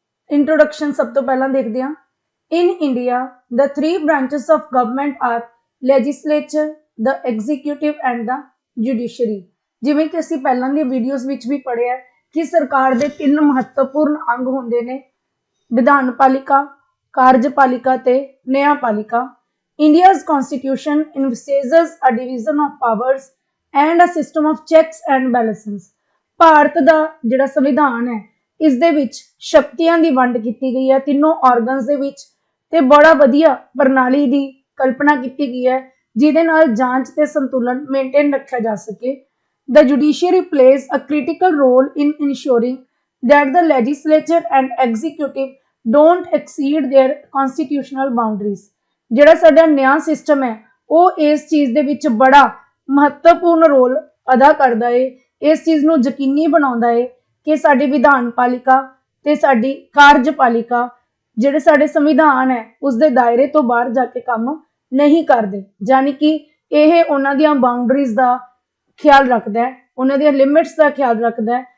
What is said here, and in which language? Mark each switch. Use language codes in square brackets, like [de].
[en] introduction [pa] ਸਭ ਤੋਂ ਪਹਿਲਾਂ ਦੇਖਦੇ ਹਾਂ। [en] In India the 3 branches of government are legislature, the executive and the judiciary. [pa] ਜਿਵੇਂ ਕਿ ਅਸੀਂ ਪਹਿਲਾਂ ਦੀਆਂ ਵੀਡੀਓਜ਼ ਵਿੱਚ ਵੀ ਪੜ੍ਹਿਆ ਕਿ ਸਰਕਾਰ ਦੇ 3 ਮਹੱਤਵਪੂਰਨ ਅੰਗ ਹੁੰਦੇ ਨੇ, ਵਿਧਾਨਪਾਲਿਕਾ, ਕਾਰਜਪਾਲਿਕਾ ਤੇ ਨਿਆਂਪਾਲਿਕਾ। [en] India's constitution envisages a division of powers and a system of checks and balances। [pa] Bharat ਦਾ ਜਿਹੜਾ ਸੰਵਿਧਾਨ ਹੈ ਇਸ ਦੇ ਵਿੱਚ ਸ਼ਕਤੀਆਂ ਦੀ ਵੰਡ ਕੀਤੀ ਗਈ ਹੈ ਤਿੰਨੋਂ ਆਰਗਨਸ ਦੇ ਵਿੱਚ ਤੇ ਬੜਾ ਵਧੀਆ ਪ੍ਰਣਾਲੀ ਦੀ ਕਲਪਨਾ ਕੀਤੀ ਗਈ ਹੈ ਜਿਹਦੇ ਨਾਲ ਜਾਂਚ ਤੇ ਸੰਤੁਲਨ ਮੇਨਟੇਨ ਰੱਖਿਆ ਜਾ ਸਕੇ। [en] The judiciary plays a critical role in ensuring that the legislature and executive don't exceed their constitutional boundaries। [pa] ਜਿਹੜਾ ਸਾਡਾ ਨਿਆਂ ਸਿਸਟਮ ਹੈ ਉਹ ਇਸ ਚੀਜ਼ ਦੇ ਵਿੱਚ ਬੜਾ ਮਹੱਤਵਪੂਰਨ ਰੋਲ ਅਦਾ ਕਰਦਾ ਹੈ। ਇਸ ਚੀਜ਼ ਨੂੰ ਯਕੀਨੀ ਬਣਾਉਂਦਾ ਹੈ ਕਿ ਸਾਡੀ ਵਿਧਾਨਪਾਲਿਕਾ ਤੇ ਸਾਡੀ ਕਾਰਜਪਾਲਿਕਾ ਜਿਹੜੇ ਸਾਡੇ ਸੰਵਿਧਾਨ ਹੈ ਉਸ ਦੇ ਦਾਇਰੇ ਤੋਂ ਬਾਹਰ ਜਾ ਕੇ ਕੰਮ ਨਹੀਂ ਕਰਦੇ, ਯਾਨੀ ਕਿ ਇਹ ਉਹਨਾਂ ਦੀਆਂ ਬਾਉਂਡਰੀਜ਼ ਦਾ ਖਿਆਲ ਰੱਖਦਾ ਹੈ, ਉਹਨਾਂ ਦੀਆਂ ਲਿਮਿਟਸ ਦਾ ਖਿਆਲ ਰੱਖਦਾ ਹੈ।